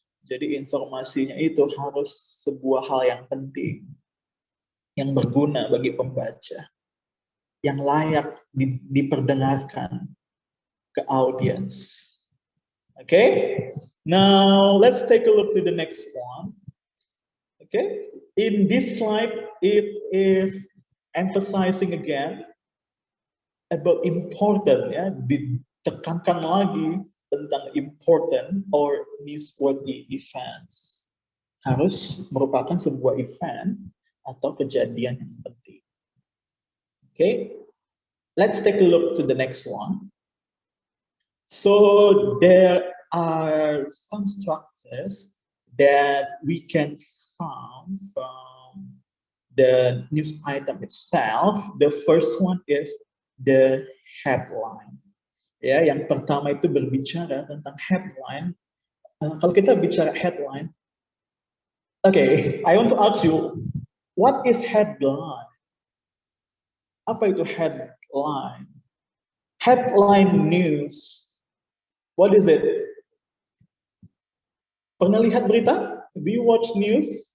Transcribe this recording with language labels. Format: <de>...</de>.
<id>Jadi informasinya itu harus sebuah hal yang penting, yang berguna bagi pembaca, yang layak diperdengarkan ke audience.</id> <en>Okay, now let's take a look to the next one. Okay, in this slide it is emphasizing again about important, ya,</en> <id>ditekankan lagi tentang</id> <en>important or newsworthy events.</en> <id>Harus merupakan sebuah event atau kejadian yang penting.</id> <en>Okay, let's take a look to the next one. So there are some structures that we can find from the news item itself. The first one is the headline.</en> <id>Ya, yang pertama itu berbicara tentang headline. Kalau kita bicara headline,</id> <en>Okay, I want to ask you, what is headline?</en> <id>Apa itu</id> <en>headline? Headline news. What is it?</en> <id>Pernah lihat berita?</id> <en>Do you watch news?</en>